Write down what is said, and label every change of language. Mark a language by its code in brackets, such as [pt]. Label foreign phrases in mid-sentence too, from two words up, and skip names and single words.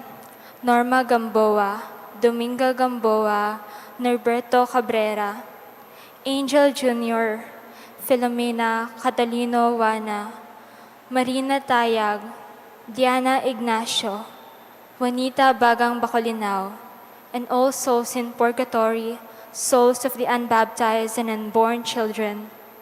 [en] Norma Gamboa, Dominga Gamboa, Norberto Cabrera, Angel Jr., Filomena Catalino Wana, Marina Tayag, Diana Ignacio, Juanita Bagang Bacolinaw, and all souls in purgatory, souls of the unbaptized and unborn children.